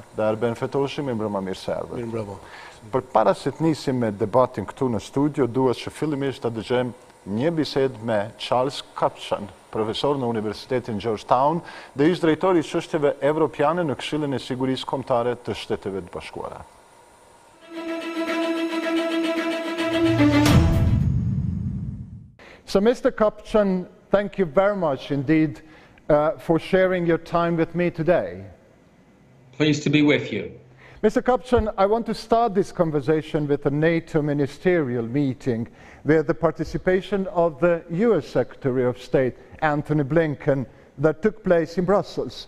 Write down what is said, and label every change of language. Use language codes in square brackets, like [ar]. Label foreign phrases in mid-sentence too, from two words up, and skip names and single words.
[sq] Dhe Arben Fetoshi, mirëmbrëma, mirë se erdhët. Mirëmbrëma. Përpara se të nisim me debatin këtu në studio, duhet që fillimisht ta dëgjojmë një bisedë me Charles Kupchan, profesor në Universitetin Georgetown dhe ish drejtori i çështjeve evropiane në Këshillin e Sigurisë Kombëtare të Shteteve të Bashkuara. [en] So, Mr. Kupchan, thank you very much indeed for sharing your time with me today. Pleased to be with you. Mr. Kupchan, I want to start this conversation with a NATO ministerial meeting where the participation of the US Secretary of State, Antony Blinken, that took place in Brussels.